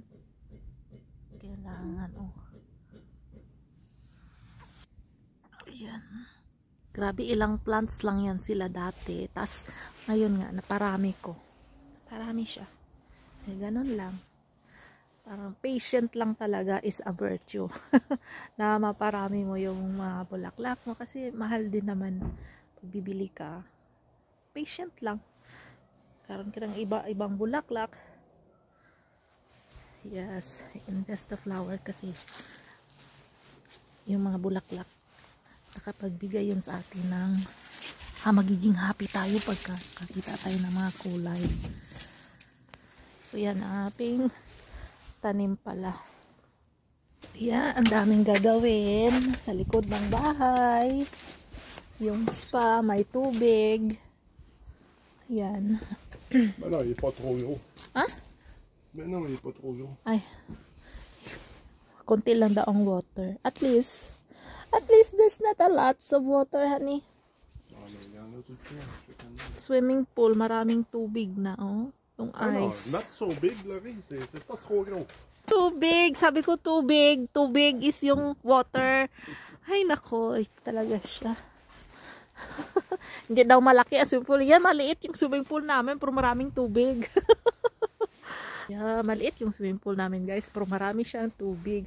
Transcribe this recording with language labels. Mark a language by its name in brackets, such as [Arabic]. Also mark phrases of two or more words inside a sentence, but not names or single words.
[Filipino] Kailangan, oh. Ayan. Grabe, ilang plants lang yan sila dati. Tas, ngayon nga, naparami ko. Parami siya. Eh, ganun lang. Parang patient lang talaga [English] is a virtue. [Filipino] Na maparami mo yung mga bulaklak mo. Kasi mahal din naman pag bibili ka. Patient lang. Karoon ka ng ibang bulaklak. [English] Yes, invest the flower [Filipino] kasi yung mga bulaklak nakapagbigay yun sa atin ng magiging happy tayo pagka kakita tayo ng mga kulay. So yan ang ating tanim pala. Yan, ang daming gagawin sa likod ng bahay. Yung spa, may tubig. Yan. [French] Mais non, il est pas trop gros. Ah? Mais non, il est pas trop gros. Ay. [Filipino] Konti lang daw ang water. [English] At least there's not a lot of water, honey. Swimming pool, [Filipino] maraming tubig na, oh. Yung ice. [English] Not so big, Larry. [French] C'est pas trop gros. [Filipino] Tubig! Sabi ko tubig. Tubig is yung water. Ay, nako. Ay, talaga siya. Hindi daw malaki ang [English] swimming pool. [Filipino] Yan, maliit yung [English] swimming pool [Filipino] namin pero maraming tubig. Yeah, maliit yung [English] swimming pool [Filipino] namin, guys, pero marami siyang tubig.